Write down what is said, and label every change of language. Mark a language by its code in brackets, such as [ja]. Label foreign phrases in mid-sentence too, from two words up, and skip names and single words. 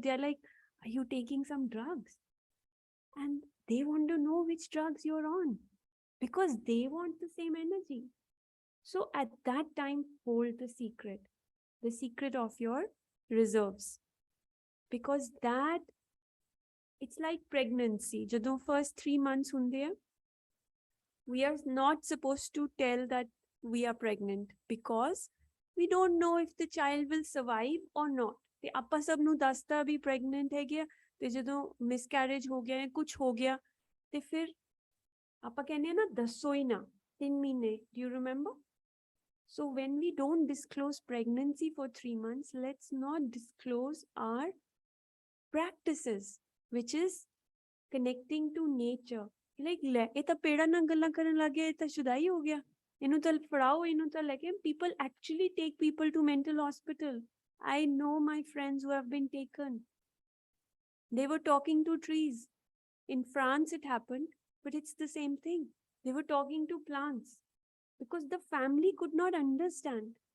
[en] They're like, are you taking some drugs? And they want to know which drugs you're on, because they want the same energy. So at that time, hold the secret of your reserves, because that, it's like pregnancy. [pa] ਜਦੋਂ [en] first 3 months [pa] ਹੁੰਦੇ ਆ, [en] we are not supposed to tell that we are pregnant, because we don't know if the child will survive or not. [pa] ਤੇ ਆਪਾਂ ਸਭ ਨੂੰ ਦੱਸਦਾ ਵੀ pregnant ਹੈਗੇ ਆ, ਤੇ ਜਦੋਂ miscarriage ਹੋ ਗਿਆ ਜਾਂ ਕੁਝ ਹੋ ਗਿਆ, ਤੇ ਫਿਰ ਆਪਾਂ ਕਹਿੰਦੇ ਆ ਨਾ, ਦੱਸੋ ਹੀ ਨਾ, 3 महीने, [en] do you remember? So when we don't disclose pregnancy for 3 months, let's not disclose our practices, which is connecting to nature. Like, [pa] ਇਹ ਤਾਂ ਪੇੜਾਂ ਨਾਲ ਗੱਲਾਂ ਕਰਨ ਲੱਗ ਗਿਆ, ਇਹ ਤਾਂ ਸ਼ੁਦਾਈ ਹੋ ਗਿਆ, ਇਹਨੂੰ ਤਾਂ ਫੜਾਓ, ਇਹਨੂੰ ਤਾਂ ਲੈ ਕੇ. [en] People actually take people to mental hospital. I know my friends who have been taken. They were talking to trees. In France it happened, but it's the same thing. They were talking to plants because the family could not understand.